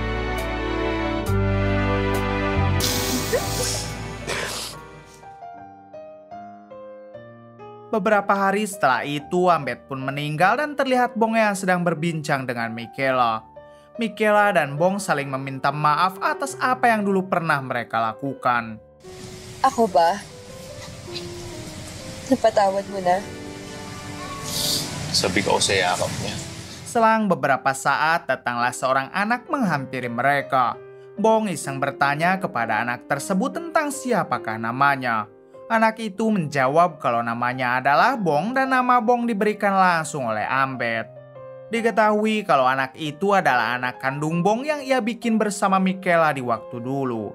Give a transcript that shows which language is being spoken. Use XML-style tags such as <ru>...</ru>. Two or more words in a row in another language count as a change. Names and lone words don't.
<id>Beberapa hari setelah itu, Ambet pun meninggal dan terlihat Bong yang sedang berbincang dengan Michaela. Michaela dan Bong saling meminta maaf atas apa yang dulu pernah mereka lakukan.</id> <tl>Ako ba? Napatawad mo na? Sabi ko sa yakap niya.</tl> <id>Selang beberapa saat, datanglah seorang anak menghampiri mereka. Bong iseng bertanya kepada anak tersebut tentang siapakah namanya. Anak itu menjawab kalau namanya adalah Bong dan nama Bong diberikan langsung oleh Ambet. Diketahui kalau anak itu adalah anak kandung Bong yang ia bikin bersama Michaela di waktu dulu.</id>